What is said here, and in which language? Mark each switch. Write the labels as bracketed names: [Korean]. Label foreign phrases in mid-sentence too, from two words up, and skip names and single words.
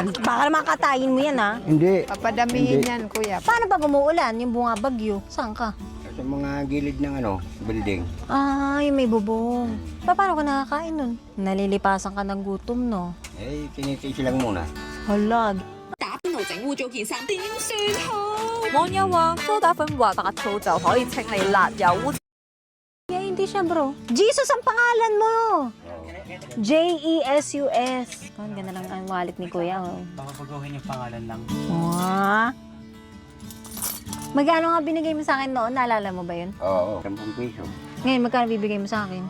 [Filipino] Baka naman katayin mo yan, ha? Hindi. Papadamihin yan, kuya. Paano pag umuulan, yung bunga bagyo? Saan ka? Sa mga gilid ng building. Ah, yung may bubong. Paano ka nakakain nun? Nalilipasan ka ng gutom, no? Eh, tinitiis lang muna. Halag. [Cantonese] 打邊爐整污糟件衫點算好？網友話蘇打粉滑白醋就可以清理辣油污。 [Filipino] Yeah, hindi siya, bro. Jesus ang pangalan mo! J-E-S-U-S. Ang ganda lang ang wallet ni Kuya, oh. Baka baguhin yung pangalan lang. Wow. Magkano nga binigay mo sa akin noon? Naalala mo ba yun? Oo, 10 piso. Ngayon, magkano bibigay mo sa akin?